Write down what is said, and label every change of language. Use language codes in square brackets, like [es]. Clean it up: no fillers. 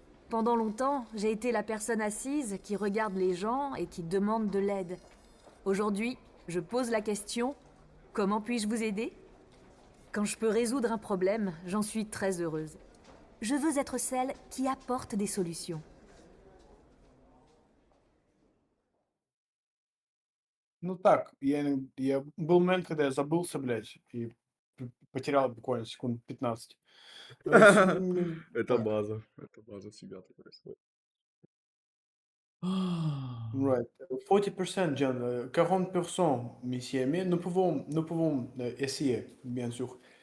[fr] Pendant longtemps, j'ai été la personne assise qui regarde les gens et qui demande de l'aide. Aujourd'hui, je pose la question « Comment puis-je vous aider ?» Quand je peux résoudre un problème, j'en suis très heureuse. Je veux être celle qui apporte des solutions. [ru] Ну так, я был момент, когда я забылся, блядь, и потерял буквально секунд 15. Это Так, база всегда так происходит. Ah. [en] right. [fr] 40%, John, 40%, messieurs, mais nous pouvons essayer, bien sûr.